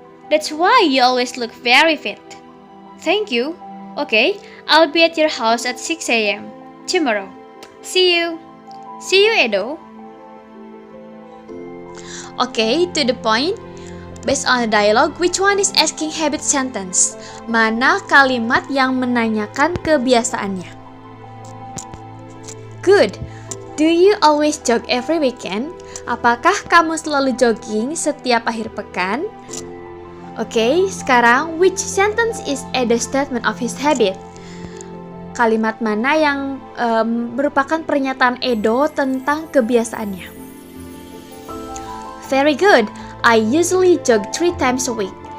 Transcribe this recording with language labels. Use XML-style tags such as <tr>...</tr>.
<en>That's why you always look very fit. Thank you. Okay, I'll be at your house at 6 a.m. tomorrow. See you. See you, Edo. Okay, to the point. Based on the dialogue, which one is asking habit sentence?</en> <id>Mana kalimat yang menanyakan kebiasaannya?</id> <en>Good. Do you always jog every weekend?</en> <id>Apakah kamu selalu jogging setiap akhir pekan?</id> <en>Okay, sekarang which sentence is Edo's statement of his habit?</en> <id>Kalimat mana yang merupakan pernyataan Edo tentang kebiasaannya?</id> <en>Very good. I usually jog 3 times a week.</en>